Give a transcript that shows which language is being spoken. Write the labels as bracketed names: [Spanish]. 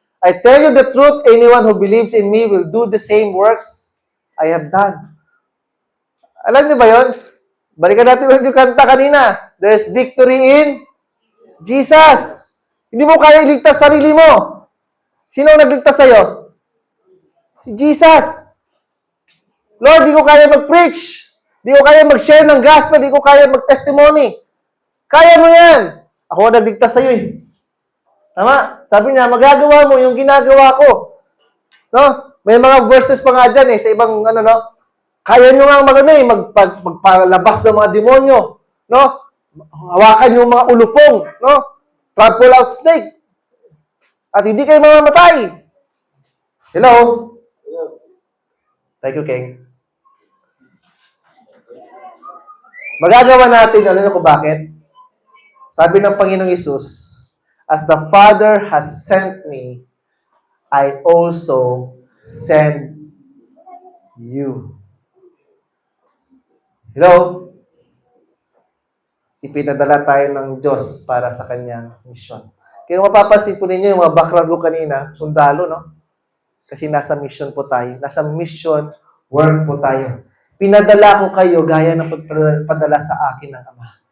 [English] I tell you the truth, anyone who believes in me will do the same works I have done. [Filipino] Alam niyo ba yun? Balikan natin yung kanta kanina. [English] There's victory in Jesus. [Filipino] Hindi mo kaya iligtas sarili mo. Sino ang nagligtas sa'yo? Si Jesus. Lord, di ko kaya mag-preach. Di ko kaya mag-share ng gospel. Di ko kaya mag-testimony. Kaya mo yan. Ako ang nagligtas sa'yo eh. Tama? Sabi niya, magagawa mo yung ginagawa ko. No? May mga verses pa nga dyan eh, sa ibang kaya nyo nga magpalabas ng mga demonyo, no? Hawakan yung mga ulupong, no? [English] Trample out snake. [Filipino] At hindi kayo mamamatay. Hello? [English] Thank you, King. [Filipino] Magagawa natin, alam niyo kung bakit? Sabi ng Panginoong Hesus, [English] as the Father has sent me, I also send you. Hello? [Filipino] Ipinadala tayo ng Diyos para sa kanyang mission. Kaya mapapansin po ninyo yung mga background ko kanina, sundalo, no? Kasi nasa mission po tayo. Nasa mission work po tayo. Pinadala ko kayo gaya ng pagpadala sa akin ng Ama.